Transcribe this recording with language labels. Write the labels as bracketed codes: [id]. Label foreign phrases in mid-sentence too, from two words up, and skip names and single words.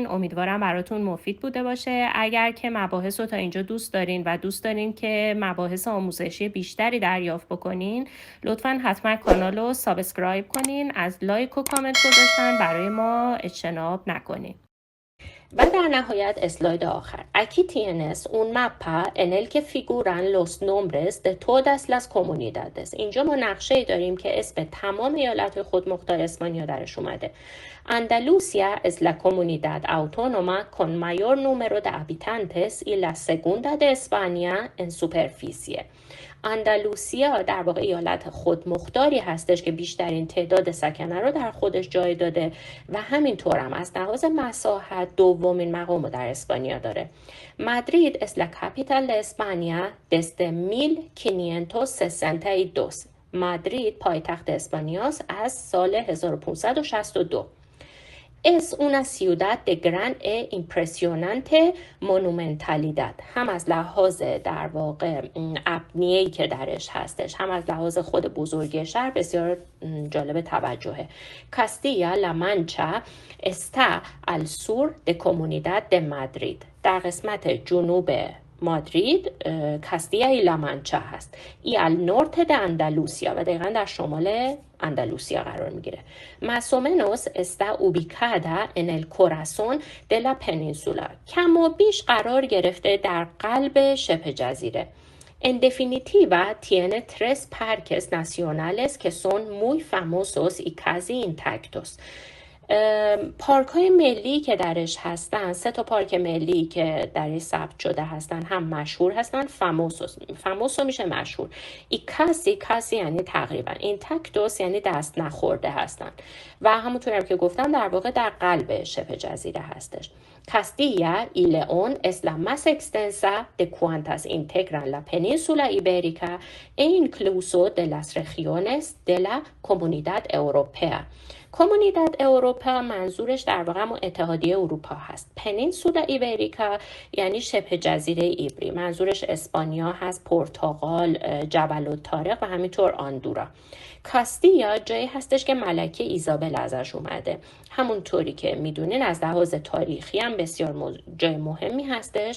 [fa] امیدوارم براتون مفید بوده باشه. اگر که مباحث رو تا اینجا دوست دارین و دوست دارین که مباحث آموزشی بیشتری دریافت بکنین، لطفاً حتما کانال رو سابسکرایب کنین. از لایک و کامنت گذاشتن برای ما اجتناب نکنین. و در نهایت اسلاید آخر. [es] Aquí tienes un mapa en el que figuran los nombres de todas las comunidades. [fa] اینجا ما نقشه‌ای داریم که اسم تمام ایالت‌های خودمختار اسپانیا درش اومده. [es] Andalucía es la comunidad autónoma con mayor número de habitantes y la segunda de España en superficie. [fa] اندلوسیا در واقع ایالت خودمختاری هستش که بیشترین تعداد سکنه رو در خودش جای داده و همینطور هم از لحاظ مساحت دومین مقام رو در اسپانیا داره. [es] مادرید es la capital de España desde 1562. [fa] مادرید پایتخت اسپانیاست از سال 1562. [es] Es una ciudad de gran e impresionante monumentalidad. [fa] هم از لحاظ در واقع ابنیه‌ای که درش هستش، هم از لحاظ خود بزرگی شهر بسیار جالب توجهه. [es] Castilla La Mancha está al sur de Comunidad de Madrid. [fa] در قسمت جنوب مادرید کاستیای لامانچا هست. [es] y al norte de Andalucía [fa] و دقیقا در شمال اندلوسیا قرار میگیره. [es] Más o menos está ubicada en el corazón de la península. [fa] کم و بیش قرار گرفته در قلب شبه جزیره. [es] En definitiva, tiene 3 parques nacionales que son muy famosos y casi intactos. [fa] پارک های ملی که درش هستن، 3 تا پارک ملی که درش ثبت شده هستن هم مشهور هستن. فاموسو میشه مشهور. [es] y casi [fa] یعنی تقریبا. اینتاکتوس یعنی دست نخورده هستن و همونطور هم که گفتم در واقع در قلب شبه جزیره هستش. [es] Castilla y León es la más extensa de cuantas integran la península ibérica e incluso de las regiones de la Comunidad Europea. [fa] Comunidad Europea منظورش در واقع همون اتحادیه اروپا هست. پنینسولا ایبریکا یعنی شبه جزیره ایبری. منظورش اسپانیا هست، پرتغال، جبل الطارق و همینطور آندورا. کاستیا جایی هستش که ملکه ایزابل ازش اومده. همونطوری که میدونین از لحاظ تاریخی هم بسیار جای مهمی هستش.